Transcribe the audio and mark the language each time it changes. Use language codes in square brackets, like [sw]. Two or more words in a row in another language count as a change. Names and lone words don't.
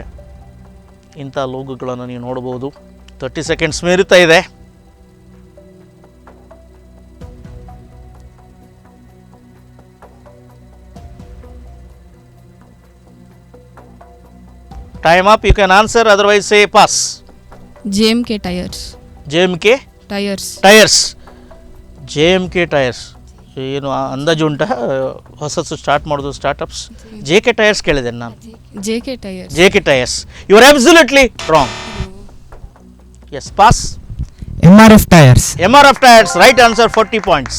[kn] ಇಂಥ ಲೋಗೋಗಳನ್ನು ನೀವು ನೋಡ್ಬೋದು. 30 ಸೆಕೆಂಡ್ಸ್ ಮೀರುತ್ತಾ ಇದೆ. [en] Time up. You can answer, otherwise say pass. JMK Tyres. JMK ಟೈರ್ಸ್. [kn] JMK ಟೈರ್ಸ್ ಏನು ಅಂದಾಜು ಉಂಟಾ ಹೊಸದು ಸ್ಟಾರ್ಟ್ ಮಾಡೋದು ಸ್ಟಾರ್ಟಪ್ಸ್? JK ಟೈರ್ಸ್ ಕೇಳಿದೆ ನಾನು. JK ಟೈರ್ಸ್. [en] You are absolutely wrong. Yes, pass. MRF tyres. Right answer, 40 points.